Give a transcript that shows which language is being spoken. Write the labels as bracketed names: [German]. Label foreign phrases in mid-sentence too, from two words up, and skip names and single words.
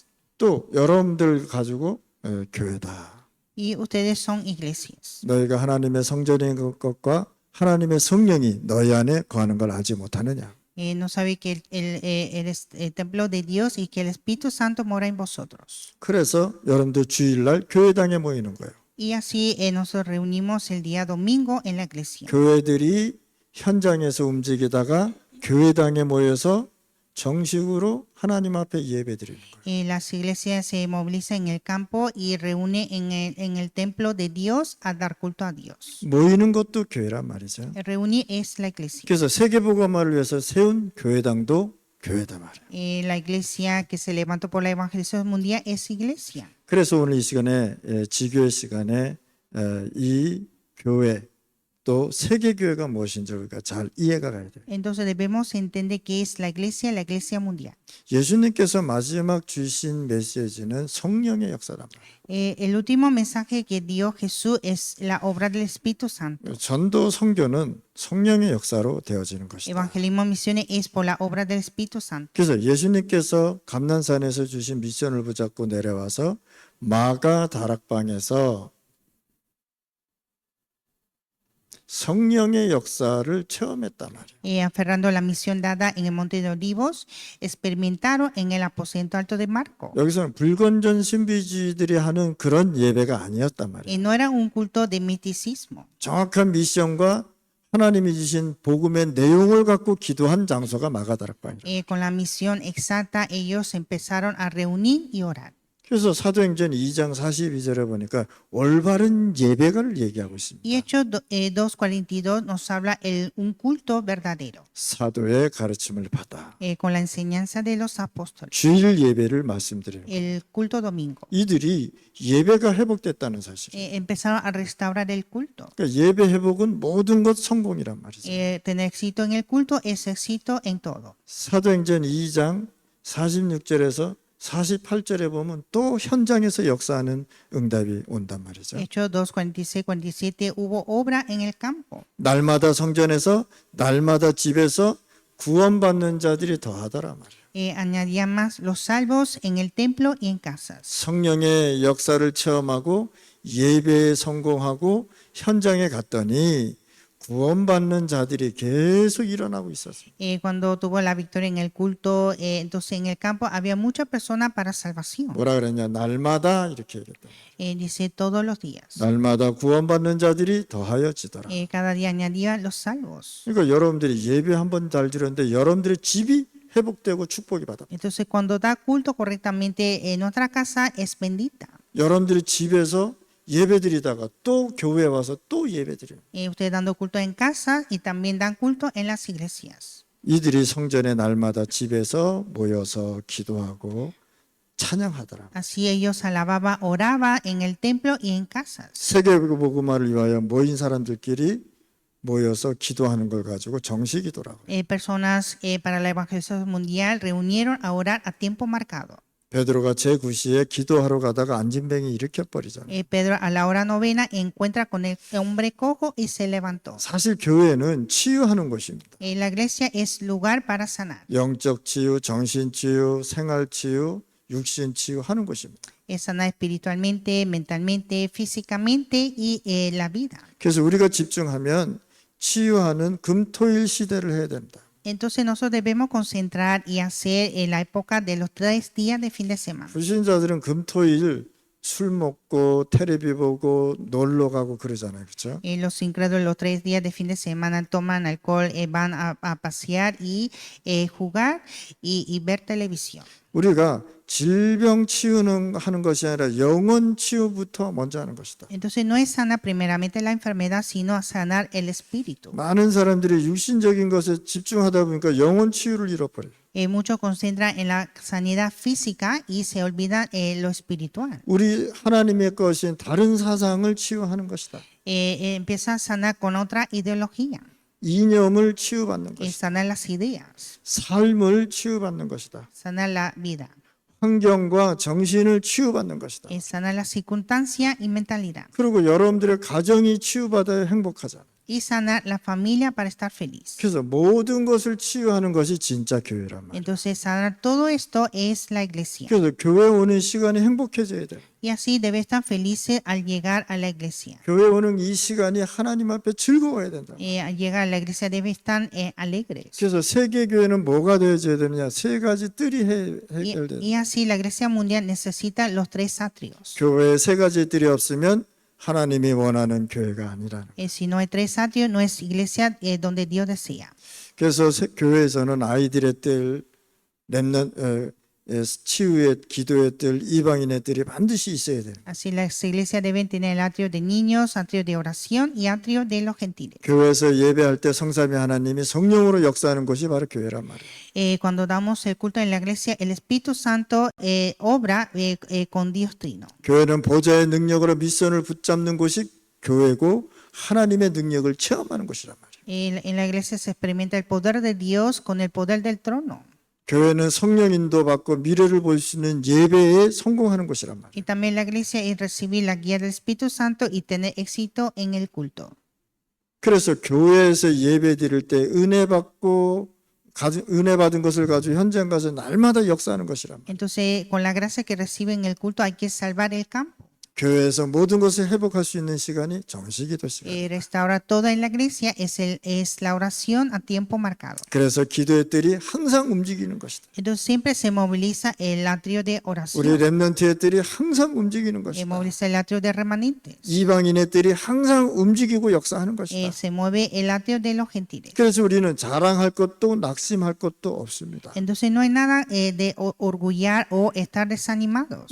[Korean] 또 여러분들 가지고 교회다. [Spanish] Y ustedes son iglesias. [Korean] 너희가 하나님의 성전인 것과 하나님의 성령이 너희 안에 거하는 걸 알지 못하느냐. [Spanish] No sabe que el templo de Dios y que el Espíritu Santo mora en vosotros. [Korean] 그래서 여러분들 주일날 교회당에 모이는 거예요. [Spanish] Y así nos reunimos el día domingo en la iglesia. [Korean] 교회들이 현장에서 움직이다가 교회당에 모여서 정식으로 하나님 앞에 예배드리는 거예요. [Spanish] Las iglesias se movilizan en el campo y reúnen en el templo de Dios a dar culto a Dios. [Korean] 모이는 것도 교회란 말이죠. [Spanish] Reunir es la iglesia. [Korean] 그래서 세계복음화를 위해서 세운 교회당도 교회다 말이에요. [Spanish] La iglesia que se levantó por la evangelización mundial es iglesia. [Korean] 그래서 오늘 이 시간에 지교회 시간에 이 교회 또 세계교회가 무엇인지 우리가 잘 이해가 가야 돼요. [Spanish] Entonces debemos entender qué es la iglesia mundial. [Korean] 예수님께서 마지막 주신 메시지는 성령의 역사란 말이에요. [Spanish] El último mensaje que dio Jesús es la obra del Espíritu Santo. [Korean] 전도 선교는 성령의 역사로 되어지는 것이다. [Spanish] Evangelismo misiones es por la obra del Espíritu Santo. [Korean] 그래서 예수님께서 감난산에서 주신 미션을 붙잡고 내려와서 마가 다락방에서 성령의 역사를 체험했단 말이에요. [Spanish] Aferrando la misión dada en el Monte de Olivos, experimentaron en el aposento alto de Marco. [Korean] 여기서는 불건전 신비주의들이 하는 그런 예배가 아니었단 말이에요. [Spanish] No era un culto de misticismo. [Korean] 정확한 미션과 하나님이 주신 복음의 내용을 갖고 기도한 장소가 마가다락방이에요. [Spanish] Con la misión exacta, ellos empezaron a reunir y orar. [Korean] 그래서 사도행전 2장 42절에 보니까 올바른 예배를 얘기하고 있습니다. [Spanish] Y Hechos 2:42 nos habla un culto verdadero, [Korean] 사도의 가르침을 받아 [Spanish] con la enseñanza de los apóstoles, [Korean] 주일 예배를 말씀드리는 거예요. [Spanish] el culto domingo. [Korean] 이들이 예배가 회복됐다는 사실. [Spanish] Empezaron a restaurar el culto. [Korean] 그러니까 예배 회복은 모든 것 성공이란 말이죠. [Spanish] Tener éxito en el culto es éxito en todo. [Korean] 사도행전 2장 46절에서 48절에 보면 또 현장에서 역사하는 응답이 온단 말이죠. [Spanish] Hechos 2, 46, 47, hubo obra en el campo. [Korean] 날마다 성전에서 날마다 집에서 구원받는 자들이 더하더라 말이에요. [Spanish] Añadían más los salvos en el templo y en casas. [Korean] 성령의 역사를 체험하고 예배에 성공하고 현장에 갔더니 구원받는 자들이 계속 일어나고 있었어요. [Spanish] Cuando tuvo la victoria en el culto, entonces en el campo había muchas personas para salvación. [Korean] 뭐라 그랬냐? 날마다 이렇게 얘기했다. [Spanish] Dice todos los días. [Korean] 날마다 구원받는 자들이 더하여지더라. [Spanish] Cada día añadía los salvos. [Korean] 그러니까 여러분들이 예배 한 번 잘 드렸는데 여러분들의 집이 회복되고 축복이 받아. [Spanish] Entonces cuando da culto correctamente, nuestra casa es bendita. [Korean] 여러분들이 집에서 예배 드리다가 또 교회에 와서 또 예배 드려요. [Spanish] Ustedes dando culto en casa y también dan culto en las iglesias. [Korean] 이들이 성전에 날마다 집에서 모여서 기도하고 찬양하더라. [Spanish] Así ellos alababa, oraba en el templo y en casas. [Korean] 세계복음화를 위하여 모인 사람들끼리 모여서 기도하는 걸 가지고 정식 기도라고. [Spanish] Personas para la evangelización mundial reunieron a orar a tiempo marcado. [Korean] 베드로가 제9시에 기도하러 가다가 안진뱅이 일으켜 버리잖아요. [Spanish] Pedro a la hora novena encuentra con el hombre cojo y se levantó. [Korean] 사실 교회는 치유하는 곳입니다. [Spanish] La iglesia es lugar para sanar. [Korean] 영적 치유, 정신 치유, 생활 치유, 육신 치유하는 곳입니다. [Spanish] Es sanar espiritualmente, mentalmente, físicamente y la vida. [Korean] 그래서 우리가 집중하면 치유하는 금토일 시대를 해야 됩니다. [Spanish] Entonces nosotros debemos concentrar y hacer en la época de los 3 días de fin de semana. [Korean] 불신자들은 금토일 술 먹고 텔레비 보고 놀러 가고 그러잖아요. 그렇죠? [Spanish] Los incrédulos los 3 días de fin de semana toman alcohol, van a pasear y jugar y ver televisión. [Korean] 우리가 질병 치유는 하는 것이 아니라 영혼 치유부터 먼저 하는 것이다. [Spanish] Entonces no es sanar primeramente la enfermedad, sino a sanar el espíritu. [Korean] 많은 사람들이 육신적인 것에 집중하다 보니까 영혼 치유를 잃어버려요. [Spanish] Muchos concentran en la sanidad física y se olvidan lo espiritual. [Korean] 우리 하나님의 것인 다른 사상을 치유하는 것이다. [Spanish] Empieza a sanar con otra ideología, [Korean] 이념을 치유받는 것이다. [Spanish] sanar las ideas, [Korean] 삶을 치유받는 것이다. [Spanish] sanar la vida, [Korean] 환경과 정신을 치유받는 것이다. [Spanish] sanar la circunstancia y mentalidad, [Korean] 그리고 여러분들의 가정이 치유받아야 행복하잖아요. [Spanish] y sanar la familia para estar feliz. [Korean] 그래서 모든 것을 치유하는 것이 진짜 교회란 말이에요. [Spanish] Entonces sanar todo esto es la iglesia. [Korean] 그래서 교회 오는 시간이 행복해져야 돼요. [Spanish] Y así debe estar felices al llegar a la iglesia. [Korean] 교회 오는 이 시간이 하나님 앞에 즐거워야 된다. [Spanish] Al llegar a la iglesia debe estar alegres. [Korean] 그래서 세계 교회는 뭐가 되어져야 되느냐? 세 가지 뜰이 해결돼요. [Spanish] Y así la iglesia mundial necesita los 3 atrios. [Korean] 교회에 세 가지 뜰이 없으면 하나님이 원하는 교회가 아니라는 거예요. [Spanish] Si no hay 3 atrios, no es iglesia donde Dios desea. [Korean] 그래서 교회에서는 아이들의 뜰, 치유의 기도의 뜰, 이방인의 뜰이 반드시 있어야 돼요. [Spanish] Así las iglesias deben tener el atrio de niños, atrio de oración y atrio de los gentiles. [Korean] 교회에서 예배할 때 성삼위 하나님이 성령으로 역사하는 곳이 바로 교회란 말이에요. [Spanish] Cuando damos el culto en la iglesia, el Espíritu Santo obra con Dios Trino. [Korean] 교회는 보좌의 능력으로 미션을 붙잡는 곳이 교회고 하나님의 능력을 체험하는 곳이란 말이에요. [Spanish] En la iglesia se experimenta el poder de Dios con el poder del trono. [Korean] 교회는 성령 인도받고 미래를 볼 수 있는 예배에 성공하는 곳이란 말이에요. [Spanish] Y también la iglesia es recibir la guía del Espíritu Santo y tener éxito en el culto. [Korean] 그래서 교회에서 예배 드릴 때 은혜 받은 것을 가지고 현장 가서 날마다 역사하는 것이란 말이에요. [Spanish] Entonces, con la gracia que reciben en el culto hay que salvar el campo. [Korean] 교회에서 모든 것을 회복할 수 있는 시간이 정식기도 시간. [Spanish] Restaura toda en la iglesia es la oración a tiempo marcado. [Korean] 그래서 기도의 뜰이 항상 움직이는 것이다. [Spanish] Entonces siempre se moviliza el atrio de [Korean] 우리 [Spanish] oración, [Korean] 렘넌트의 뜰이 항상 움직이는 것이다. [Spanish] moviliza el atrio de remanentes, [Korean] 이방인의 뜰이 항상 움직이고 역사하는 것이다. [Spanish] se mueve el atrio de los gentiles. [Korean] 그래서 우리는 자랑할 것도 낙심할 것도 없습니다. [Spanish] Entonces no hay nada de orgullar o estar desanimados.